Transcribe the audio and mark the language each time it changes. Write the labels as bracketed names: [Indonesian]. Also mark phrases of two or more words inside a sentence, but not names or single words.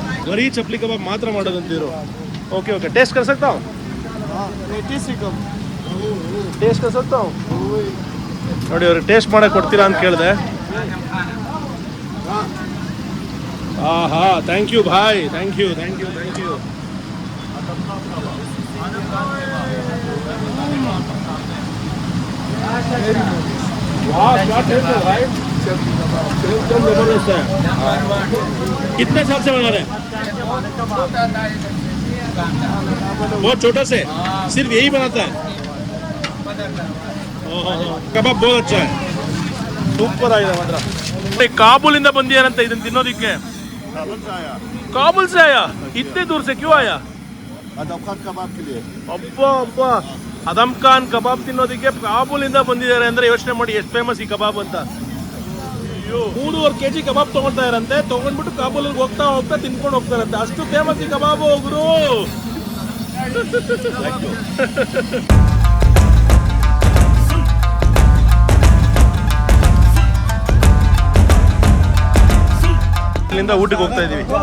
[Kannada] ಬರೀ ಚಪ್ಪಲಿ ಕಬಾಬ್ ಮಾತ್ರ ಮಾಡೋದಂತಿದ್ರು. [English] okay okay, [Hindi] टेस्ट कर सकता हूँ? टेस्ट कर सकता हूँ? [Kannada] ನೋಡಿ ಅವ್ರಿಗೆ ಟೇಸ್ಟ್ ಮಾಡಕ್ಕೆ ಕೊಡ್ತೀರಾ ಅಂತ ಕೇಳಿದೆ. [English] ಹಾ thank you ಭಾಯ್, thank you. [Hindi] वाह क्या टेस्ट है भाई, एकदम जबरदस्त है। कितने साल से बना रहे हैं? बहुत छोटा से, सिर्फ यही बनाता है। ಕಬಾಬ್ बहुत अच्छा है, [Kannada] ಸೂಪರ್ ಆಗಿದೆ ಮಾತ್ರ. ಕಾಬೂಲ್ ಇಂದ ಬಂದಿಯಾರಂತ ಇದನ್ನ ತಿನ್ನೋದಿಕ್ಕೆ. [Hindi] काबुल से आया? इतने दूर से क्यों आया? आदम खान कबाब के लिए. [Kannada] ಅಬ್ಬಾ ಅಬ್ಬಾ, ಆದಮ್ ಖಾನ್ ಕಬಾಬ್ ತಿನ್ನೋದಕ್ಕೆ ಕಾಬೂಲಿಂದ ಬಂದಿದ್ದಾರೆ ಅಂದ್ರೆ ಯೋಚನೆ ಮಾಡಿ ಎಷ್ಟು ಫೇಮಸ್ ಈ ಕಬಾಬ್ ಅಂತ. 3.5 kg ಕಬಾಬ್ ತಗೊಳ್ತಾ ಇರಂತೆ. ತಗೊಂಡ್ಬಿಟ್ಟು ಕಾಬೂಲಿಗೆ ಹೋಗ್ತಾ ಹೋಗ್ತಾ ತಿನ್ಕೊಂಡು ಹೋಗ್ತಾರಂತೆ. ಅಷ್ಟು ಫೇಮಸ್ ಈ ಕಬಾಬ್ ಹೋಗ್ರು. ಇಲ್ಲಿಂದ ಊಟಕ್ಕೆ ಹೋಗ್ತಾ ಇದೀವಿ.